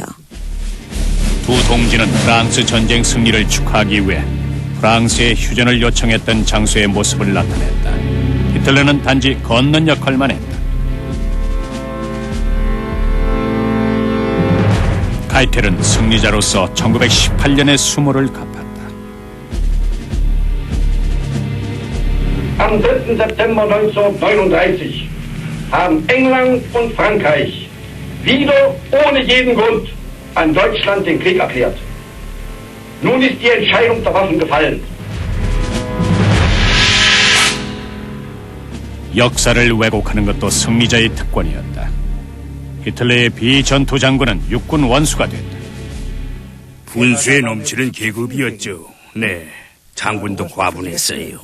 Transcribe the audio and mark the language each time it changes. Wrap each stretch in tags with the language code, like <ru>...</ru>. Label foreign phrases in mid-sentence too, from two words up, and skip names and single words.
<ko>두 동지는 프랑스 전쟁 승리를 축하하기 위해 프랑스에 휴전을 요청했던 장소의 모습을 나타냈다. 히틀러는 단지 걷는 역할만 했다. 카이텔은 승리자로서 1918년의 수모를 갚았다.</ko> <de>Am 3. September 1939 haben England und Frankreich wieder ohne jeden Grund an Deutschland den Krieg erklärt. Nun ist die Entscheidung der Waffen gefallen.</de> <ko>역사를 왜곡하는 것도 승리자의 특권이었다. 히틀러의 비전투 장군은 육군 원수가 됐다. 분수에 넘치는 계급이었죠. 네, 장군도 과분했어요.</ko>